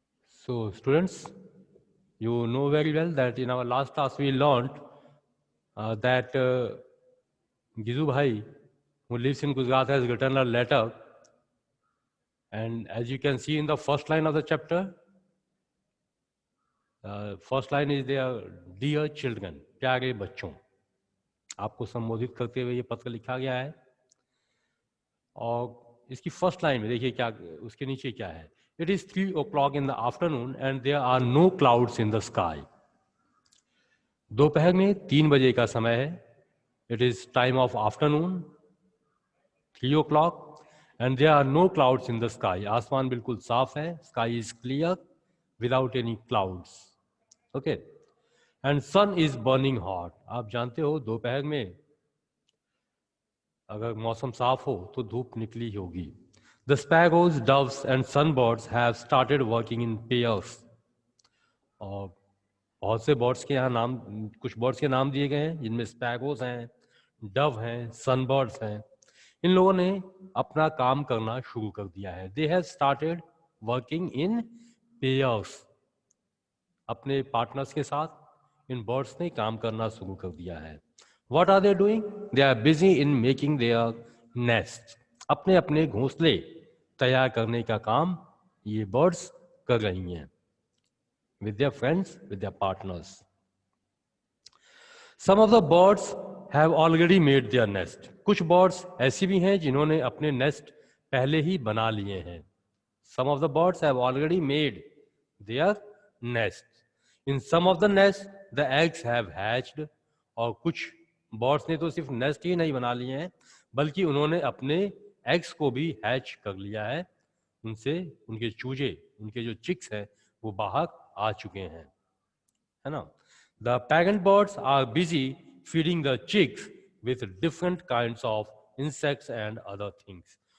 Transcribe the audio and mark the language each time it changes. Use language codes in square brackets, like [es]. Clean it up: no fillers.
[en] So students, you know very well that in our last class we learned that Gizu Bhai, who lives in Gujarat, has written a letter, and as you can see in the first line of the chapter, first line is there, dear children, [hi] प्यारे बच्चों, आपको संबोधित करते हुए ये पत्र लिखा गया है। और इसकी फर्स्ट लाइन में देखिए क्या, उसके नीचे क्या है, [en] It is 3 o'clock in the afternoon and there are no clouds in the sky. [hi] दोपहर में 3 बजे का समय है, [en] It is time of afternoon 3 o'clock and there are no clouds in the sky. [hi] आसमान बिल्कुल साफ है, [en] sky is clear without any clouds. Okay, and sun is burning hot. [hi] आप जानते हो दोपहर में अगर मौसम साफ हो तो धूप निकली होगी। [en] The sparrows, doves and sunbirds have started working in pairs. [hi] और बहुत से बर्ड्स के यहाँ नाम, कुछ बर्ड्स के नाम दिए गए हैं जिनमें स्पैरोज हैं, डव हैं, सनबर्ड्स हैं। इन लोगों ने अपना काम करना शुरू कर दिया है। [en] They have started working in pairs. [hi] अपने पार्टनर्स के साथ इन बर्ड्स ने काम करना शुरू कर दिया है। [en] What are they doing? They are busy in making their nest. [hi] अपने अपने घोंसले तैयार करने का काम ये बर्ड्स कर रही हैं [en] with their friends, with their partners. Some of the birds have already made their nest. [hi] कुछ बर्ड्स ऐसी भी हैं जिन्होंने अपने नेस्ट पहले ही बना लिए हैं। [en] Some of the birds have already made their nest. In some of the nests, the eggs have hatched. [hi] और कुछ बर्ड्स ने तो सिर्फ नेस्ट ही नहीं बना लिए हैं, बल्कि उन्होंने अपने एग्स को भी हैच कर लिया है। उनसे उनके चूजे, उनके जो चिक्स हैं वो बाहर आ चुके हैं, है ना। [en] The parent birds are busy feeding the chicks with different kinds of insects and other things.